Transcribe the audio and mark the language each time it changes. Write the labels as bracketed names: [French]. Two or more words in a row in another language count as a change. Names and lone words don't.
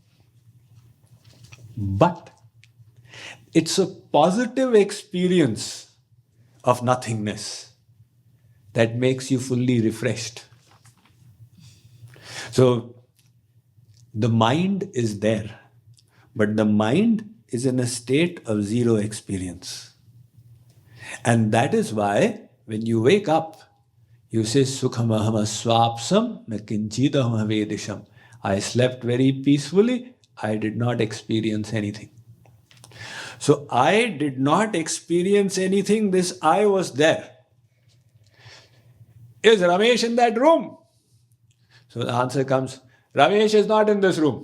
[English] But it's a positive experience of nothingness that makes you fully refreshed. So, the mind is there, but the mind is in a state of zero experience. And that is why when you wake up, you say, [Sanskrit] सुखमहं स्वाप्सं न किञ्चिदहं वेदिषम्. [English] I slept very peacefully. I did not experience anything. So I did not experience anything. This I was there. Is Ramesh in that room? So the answer comes, Ramesh is not in this room.